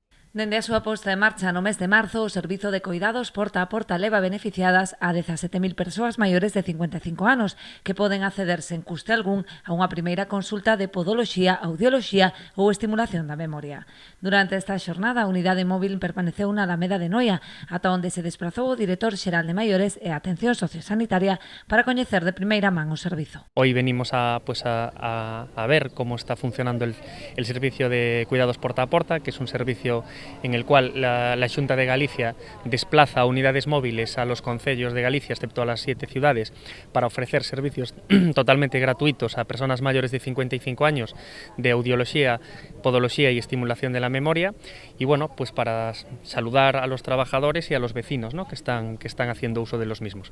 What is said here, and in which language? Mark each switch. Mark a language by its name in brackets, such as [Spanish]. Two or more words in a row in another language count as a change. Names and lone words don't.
[Galician] Dende a súa posta en marcha no mes de marzo, o Servizo de Coidados Porta a Porta leva beneficiadas a 17.000 persoas maiores de 55 anos que poden acceder sen custe algún a unha primeira consulta de podoloxía, audioloxía ou estimulación da memoria. Durante esta xornada, a unidade móvil permaneceu na Alameda de Noia, ata onde se desplazou o director xeral de Maiores e Atención Sociosanitaria para coñecer de primeira man o servizo. [Spanish] Hoy venimos a ver cómo está funcionando el servicio de cuidados porta a porta, que es un servicio en el cual la Xunta de Galicia desplaza unidades móviles a los concellos de Galicia, excepto a las 7 ciudades, para ofrecer servicios totalmente gratuitos a personas mayores de 55 años de audiología, podología y estimulación de la memoria, y bueno, pues para saludar a los trabajadores y a los vecinos, ¿no?, que están haciendo uso de los mismos.